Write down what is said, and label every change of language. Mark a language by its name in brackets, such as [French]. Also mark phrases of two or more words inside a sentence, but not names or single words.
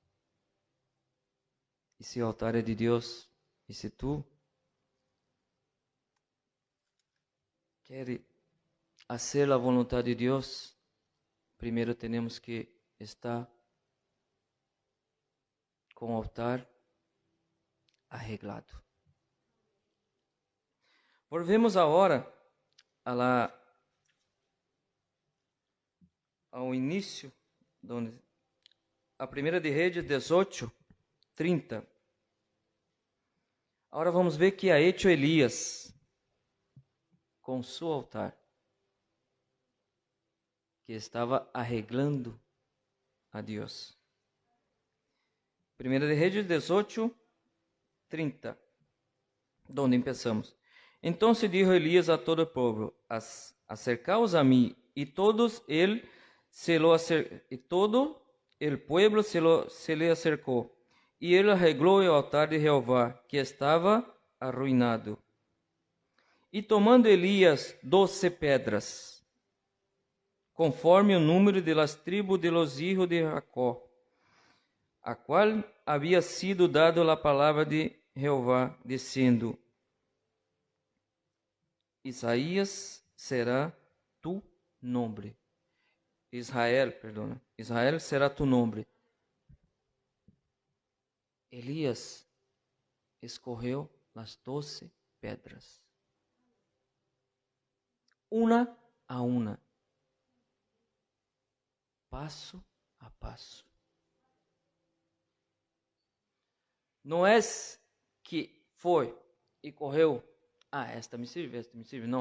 [Portuguese] E se o altar é de Deus, e se tu queres fazer a vontade de Deus, primeiro temos que estar com o altar arreglado. Volvemos agora ao início, onde a primeira de Reis 18:30. Agora vamos ver que [Spanish] ha hecho [Portuguese] Elias com seu altar, que estava arreglando a Deus. Primeira de Reis 18:30, [Spanish] donde empezamos. [Portuguese] Então [Spanish] se dijo [Portuguese] Elias a todo o povo: acercaos a mim. [Spanish] E todo el pueblo se le acercou. [Portuguese] E ele arreglou o altar de Jeová, que estava arruinado. E tomando Elias 12 pedras, conforme o número [Spanish] de las tribus de los hijos de Jacó, [Portuguese] a qual havia sido dado a palavra de Jeová, dizendo: Isaías [Spanish] será tu nombre. Israel será tu nombre. [Portuguese] Elias escorreu as 12 pedras, uma a uma, passo a passo. Não é que foi e correu: [Spanish] esta me sirve, [Portuguese] não.